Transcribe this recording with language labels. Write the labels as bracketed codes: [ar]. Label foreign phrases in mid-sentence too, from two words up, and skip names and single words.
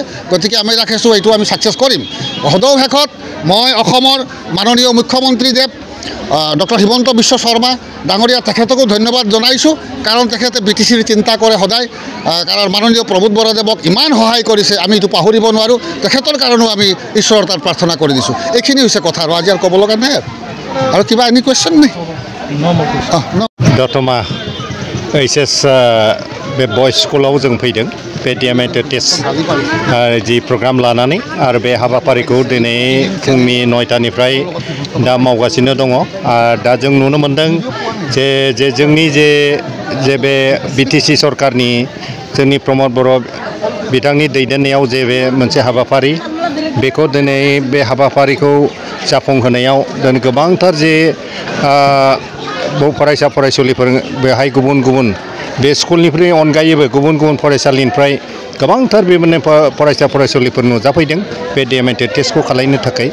[as] গতিকে আমি ৰাখিছোঁ এইটো আমি ছাকচেছ কৰিম। সদৌ শেষত মই অসমৰ মাননীয় মুখ্যমন্ত্ৰীদেৱ ডক্টৰ হিমন্ত বিশ্ব শৰ্মা ডাঙৰীয়া তেখেতকো ধন্যবাদ জনাইছোঁ, কাৰণ তেখেতে BTCৰ চিন্তা কৰে সদায়। কাৰণ মাননীয় প্ৰমোদ বৰাদেৱক ইমান সহায় কৰিছে, আমি এইটো পাহৰিব নোৱাৰোঁ। তেখেতৰ কাৰণেও আমি ঈশ্বৰৰ তাত প্ৰাৰ্থনা কৰি দিছোঁ। এইখিনি হৈছে কথা, আৰু আজি আৰু ক'ব লগা নাই। আৰু কিবা [en] any question [as] নাই? [brx] दतमा HS बे बयस स्कुलाव जों फैदों बे DMET टेस्ट जि प्रग्राम लानानै आरो बे हाबाफारिखौ दिनै फुंनि 9टानिफ्राय दा मावगासिनो दङ। दा जों नुनो मोनदों जे जोंनि जे बे BTC सरकारनि जोंनि प्रमोद बर' बिथांनि दैदेननायाव जे बे मोनसे हाबाफारि, बेखौ दिनै बे हाबाफारिखौ जाफुंहोनायाव दिनै गोबांथार जे फरायसा फरायसुलिफोर बेहाय गुबुन गुबुन बे स्कुलनिफ्राय अनगायैबो गुबुन गुबुन फरायसालिनिफ्राय गोबांथार बेबायदिनो फरायसा फरायसुलिफोर नुजाफैदों बे DMET टेस्टखौ खालामनो थाखाय।